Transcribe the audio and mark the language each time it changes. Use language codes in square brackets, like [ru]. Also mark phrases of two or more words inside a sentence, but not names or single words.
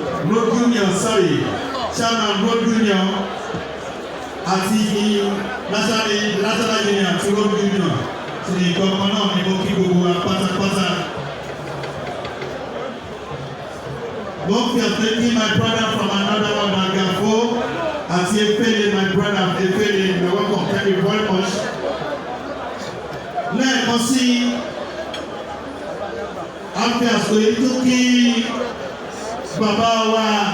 [en] Road union, sorry, chairman road union àti national, national union àti road union. [yo] Ṣé nǹkan kan náà ni mo kí gbogbo wa pátápátá? Mo fi àpè kí [en] my brother from another one, [yo] Agafo, àti Efele, [en] my brother, Efele, you are welcome, thank you very much. [yo] Lẹ́ẹ̀kan sí, a fi àsìkò yìí tó kí bàbá wa.